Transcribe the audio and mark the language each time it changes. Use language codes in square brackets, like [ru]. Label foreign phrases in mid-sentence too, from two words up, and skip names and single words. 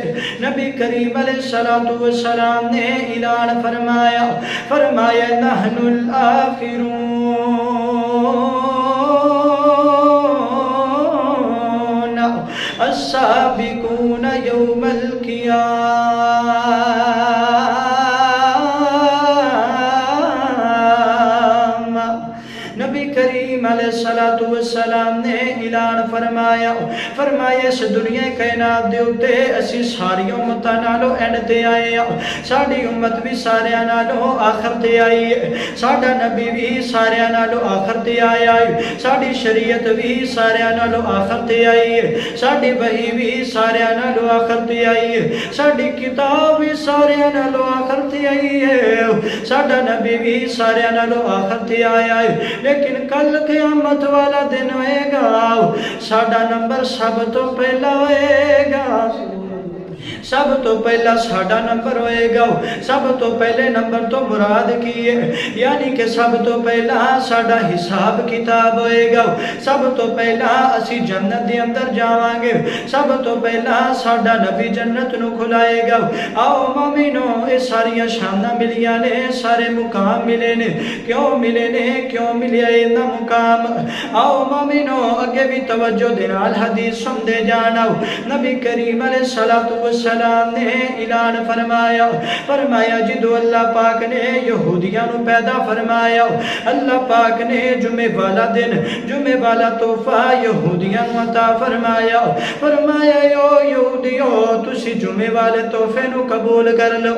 [pa] نبی کریم علیہ السلام نے اعلان فرمایا [ar] نحن الآخرون السابقون یوم القیامہ۔ [pa] نبی کریم علیہ السلام نے اعلان فرمایا اس دنیا کائنات دے اوتے اسی ساری امتاں نالوں اینڈ تے آئے ہاں، ساڈی امت بھی ساریاں نالوں آخر تے آئی ہے، ساڈا نبی بھی ساریاں نالوں آخر تے آیا ہے، ساڈی شریعت بھی ساریاں نالوں آخر تے آئی ہے، ساڈی وحی بھی ساریاں نالوں آخر تے آئی ہے، ساڈی کتاب بھی ساریاں نالوں آخر تے آئی ہے، ساڈا نبی بھی ساریاں نالوں آخر تے آیا ہے۔ لیکن کل قیامت والا دن ہوئے گا، ساڈا نمبر سب تو پہلا ہوئے گا، سب تو پہلا ساڈا نمبر ہوئے گا۔ سب تو پہلے نمبر تو مراد کی ہے، یعنی کہ سب تو پہلا ساڈا حساب کتاب ہوئے گا، سب تو پہلا اسی جنت دے اندر جاواں گے، سب تو پہلا ساڈا نبی جنت نو کھلائے گا۔ آؤ مومنو اے ساریاں شاناں ملیاں نے، سارے مقام ملے نے، کیوں ملے نے، کیوں ملیا اینا مقام؟ آؤ مومنو اگے بھی توجہ دنال حدیث سن دے جانا۔ نبی کریم علیہ السلام نے اعلان فرمایا جدو اللہ پاک نے یہودیاں نو پیدا فرمایا، اللہ پاک نے جمعے والا دن، جمعے والا تحفہ یہودیاں نو عطا فرمایا یو یہودیو تسی جمعے والے تحفے نو قبول کر لو۔